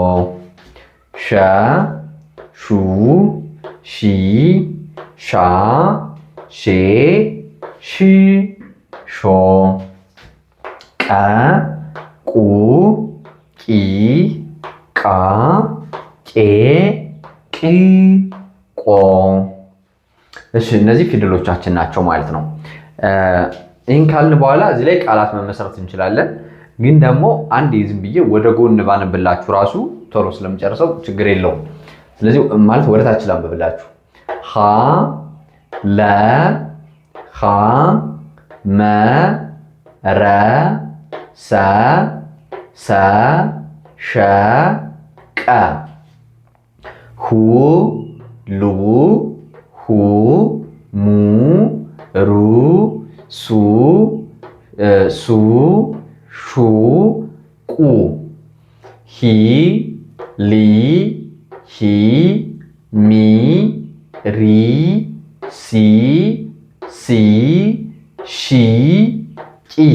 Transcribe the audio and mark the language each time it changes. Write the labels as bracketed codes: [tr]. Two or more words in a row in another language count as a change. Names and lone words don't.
[am] ሸ፣ ሹ፣ ሺ፣ ሻ፣ ሼ፣ ሽ፣ ሾ፣ ቀ፣ ቁ፣ ቂ፣ ቃ፣ ቄ፣ ቅ፣ ቆ። እሺ እነዚህ ፊደሎቻችን ናቸው ማለት ነው። ይህን ካልን በኋላ እዚህ ላይ ቃላት መመስረት እንችላለን። ግን ደግሞ አንድ ዝም ብዬ ወደ ጎን ባነብላችሁ ራሱ ቶሎ ስለምጨርሰው ችግር የለውም። ስለዚህ ማለት ወደ ታች ላንብብላችሁ። ሀ፣ ለ፣ ሐ፣ መ፣ ረ፣ ሰ፣ ሰ፣ ሸ፣ ቀ፣ ሁ፣ ሉ፣ ሁ፣ ሙ፣ ሩ፣ ሱ፣ ሱ፣ ሹ፣ ቁ፣ ሂ፣ ሊ፣ ሂ፣ ሚ፣ ሪ፣ ሲ፣ ሲ፣ ሺ፣ ቂ፣